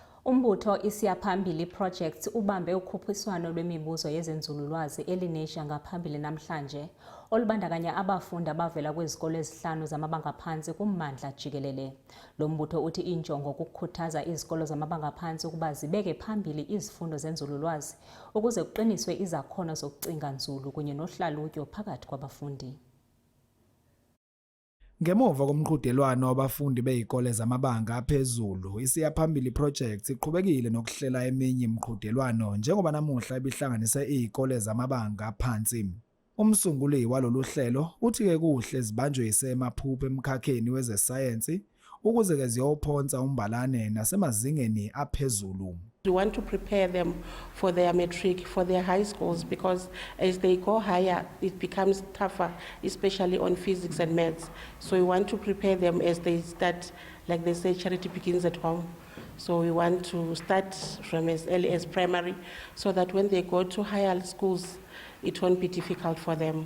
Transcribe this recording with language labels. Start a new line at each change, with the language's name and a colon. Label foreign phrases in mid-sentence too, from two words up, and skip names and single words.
Zulu: Umbutho Isiyaphambili Project ubambe ukhuphiswano lwemibuzo yezenzululwazi eLenasia ngaphambili namhlanje olubandakanya abafundi abavela kwizikole ezihlanu zamabanga aphansi kummandla jikelele. Lo mbutho uthi injongo ukukhuthaza izikolo zamabanga aphansi ukuba zibeke phambili izifundo zenzululwazi ukuze kuqiniswe izakhono zokucinga nzulu kunye nohlalutyo phakathi kwabafundi. Ngemuva komqhudelwano wabafundi beyikole zamabanga aphezulu, Isiyaphambili Project iqhubekile nokuhlela eminye imiqhudelwano njengoba namuhla ibihlanganise izikole zamabanga aphansi. Umsunguli walolu hlelo uthi ke kuhle zibanjwe isemaphupho emkhakheni wezesayensi ukuze ke ziyophonsa umbalane nasemazingeni aphezulu.
English: We want to prepare them for their matric, for their high schools, because as they go higher, it becomes tougher, especially on physics and maths. So we want to prepare them as they start, like they say, charity begins at home. So we want to start from as early as primary, so that when they go to higher schools, it won't be difficult for them.